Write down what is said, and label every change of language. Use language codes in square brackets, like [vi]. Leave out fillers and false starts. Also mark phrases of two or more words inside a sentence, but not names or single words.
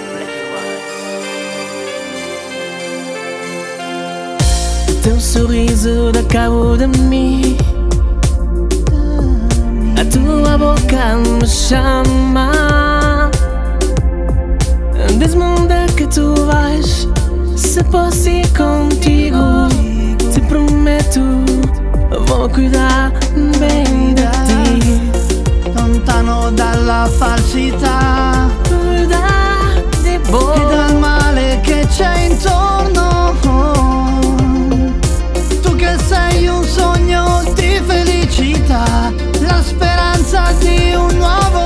[pt] Teu sorriso da cabo de mim, a tua boca me chama. Diz-me onde é que tu vais, se posso ir contigo. Te prometo, vou cuidar bem de ti. [it] Lontano dalla falsità E dal male che c'è intorno. Tu che sei un sogno di felicità, la speranza di un nuovo